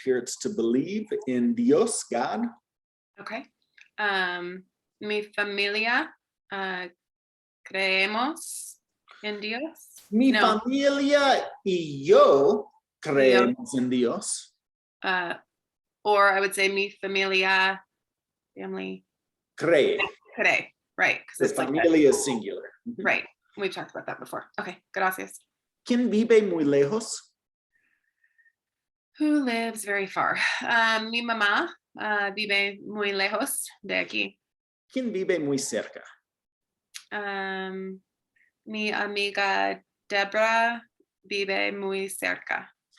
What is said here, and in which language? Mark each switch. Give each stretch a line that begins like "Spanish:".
English: Here it's to believe in Dios, God. Okay.
Spanish: Mi familia creemos en Dios. Mi familia y yo creemos en Dios.
English: Or I would say
Spanish: mi familia,
English: family.
Spanish: Cree.
English: Cree, right. Because familia is singular. Right. We've talked about that before.
Spanish: Okay, gracias. ¿Quién vive muy lejos?
English: Who lives very far?
Spanish: Mi mamá vive muy lejos de aquí. ¿Quién vive muy cerca? Mi amiga Debra vive muy cerca.